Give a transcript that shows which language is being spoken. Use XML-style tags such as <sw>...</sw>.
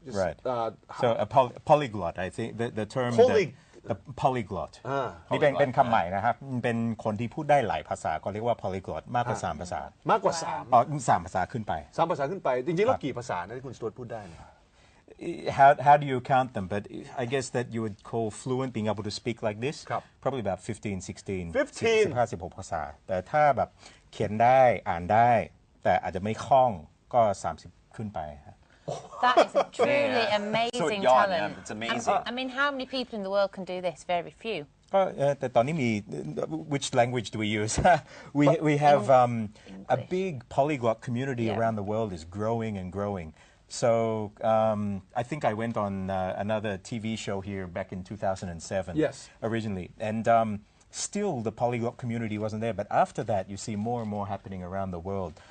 <en>right so a polyglot I think the term the polyglot</en> <th>นี่เป็นคำใหม่นะครับเป็นคนที่พูดได้หลายภาษาก็เรียกว่า polyglot มากกว่า3ภาษาม ากกว่า 3ภาษาขึ้นไป 3ภาษาขึ้นไปจริงๆแล้วกี่ภาษานะที่คุณสตูartพูดได้เนี่ย</th> <en>How do you count them? But I guess that you would call fluent being able to speak like this. Probably about 15, 16, 16</en> <th>ภาษาแต่ถ้าแบบเขียนได้อ่านได้แต่อาจจะไม่คล่องก็30ขึ้นไป</th> <en>That is a truly amazing talent. It's amazing. I mean, how many people in the world can do this? Very few.</en> <th>ก็แต่ตอนนี้มี</th> <en>which language do we use? we have a big polyglot community around the world is growing and growing. So I think I went on another TV show here back in 2007 originally and still the polyglot community wasn't there but after that you see more and more happening around the world.</en>